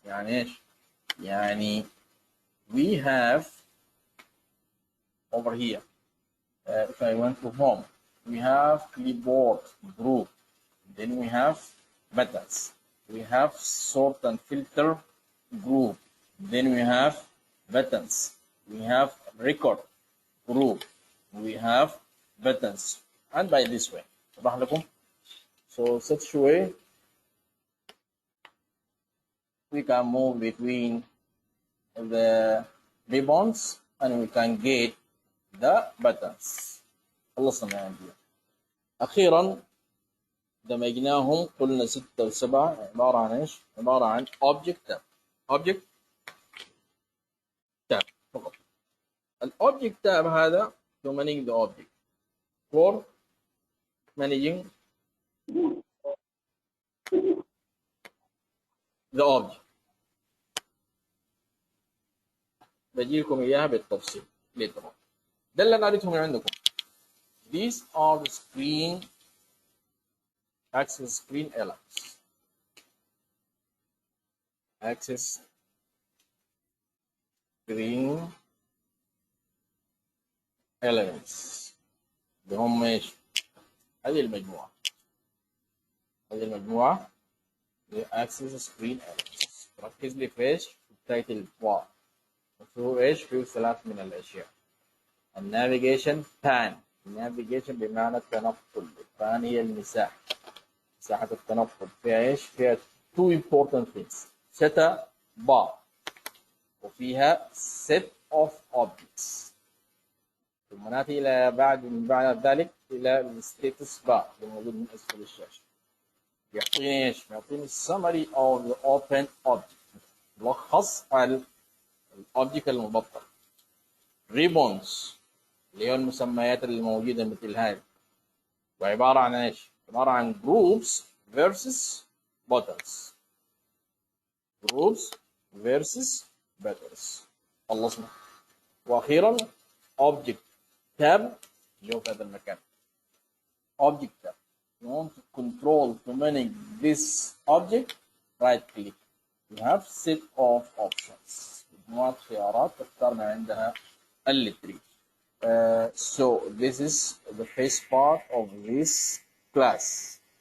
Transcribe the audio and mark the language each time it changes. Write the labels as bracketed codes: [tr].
[ar] يعني ايش؟ يعني [en] we have over here if I went to home, we have clipboard group, then we have buttons, we have sort and filter group, then we have buttons, we have record group, we have buttons, and by this way. So such way we can move between the ribbons and we can get the buttons. [ar] خلصنا يا عندي. أخيرا دمجناهم قلنا 6 و7 عبارة عن إيش؟ عبارة عن object tab. [en] object tab فقط. الobject tab هذا to manage the object. for managing the object. [ar] بجي لكم إياها بالتفصيل. ده اللي أنا قريتهم عندكم. [en] These are the access screen elements. Access screen elements. [ar] اللي هم ايش؟ هذه المجموعة. [en] access screen elements. [ar] ركز لي في ايش؟ في التايتل بار. وفيه ايش؟ فيه 3 من الأشياء. النافيجيشن بان. النافيجيشن بمعنى التنقل. البان هي المساحة. مساحة التنقل فيها ايش؟ فيها [en] two important things. set bar [ar] وفيها [en] set of objects. [ar] ثم ناتي إلى من بعد ذلك إلى الستاتس بار اللي موجود من أسفل الشاشة. يعطيني ايش؟ يعطيني [en] summary of the open object. [ar] ملخص على الأوبجكت المبطل. ribbons اللي هي المسميات اللي موجودة مثل هذه. وعبارة عن ايش؟ عبارة عن [en] groups versus buttons. groups versus buttons. [ar] خلصنا. وأخيرا object tab اللي هو في هذا المكان. [en] object tab. You want to control to manage this object, right click. You have set of options. [ar] مجموعة خيارات تختار من عندها اللي [en] so this is the first part of this class.